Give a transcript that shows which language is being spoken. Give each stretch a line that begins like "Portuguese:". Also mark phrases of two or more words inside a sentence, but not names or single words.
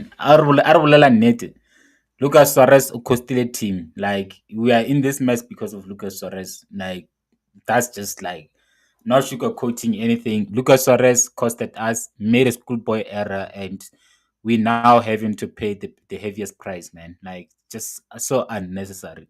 Northern Sotho: A re bolela nnete. Lucas Suarez o costile team.
English: Like we are in this mess because of Lucas Suarez. Like that's just like not sugarcoating anything. Lucas Suarez costed us, made a schoolboy error, and we now having to pay the heaviest price, man. Like just so unnecessary.